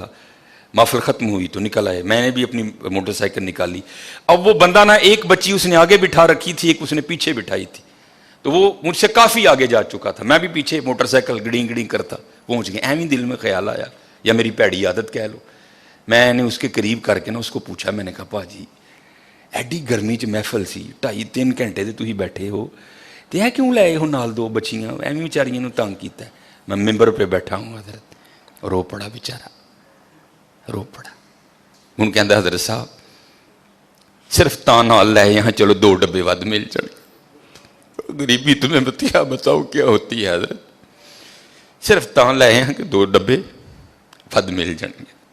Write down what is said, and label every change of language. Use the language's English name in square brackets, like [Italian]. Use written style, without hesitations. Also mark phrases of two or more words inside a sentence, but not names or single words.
[Urdu] محفل ختم ہوئی تو نکل آئے، میں نے بھی اپنی موٹر سائیکل نکالی. اب وہ بندہ نا، ایک بچی اس نے آگے بٹھا رکھی تھی، ایک اس نے پیچھے بٹھائی تھی، تو وہ مجھ سے کافی آگے جا چکا تھا، میں بھی پیچھے موٹر سائیکل گڑیں گڑیں کرتا پہنچ گیا. [Punjabi] ایویں [Urdu] دل میں خیال آیا، یا میری پیڑی عادت کہہ لو، میں نے اس کے قریب کر کے نا اس کو پوچھا، میں نے کہا [Punjabi] پا جی ایڈی گرمی چ محفل سی 2.5-3 گھنٹے تے تسی بیٹھے ہو تے اے کیوں لائے ہو نال 2 بچیاں، ایویں بیچاریاں نوں تنگ کیتا ہے. [Urdu] میں ممبر پہ بیٹھا ہوں حضرت، رو پڑا بیچارہ، رو پڑا. [Punjabi] ہوں کہندا حضرت صاحب صرف تاں نال لائے یہاں، چلو 2 ڈبے ود مل جائیں. [Urdu] غریبی تمہیں بتاؤ کیا ہوتی ہے حضرت، صرف تاں لائے ہیں کہ 2 ڈبے ود مل جائیں گے.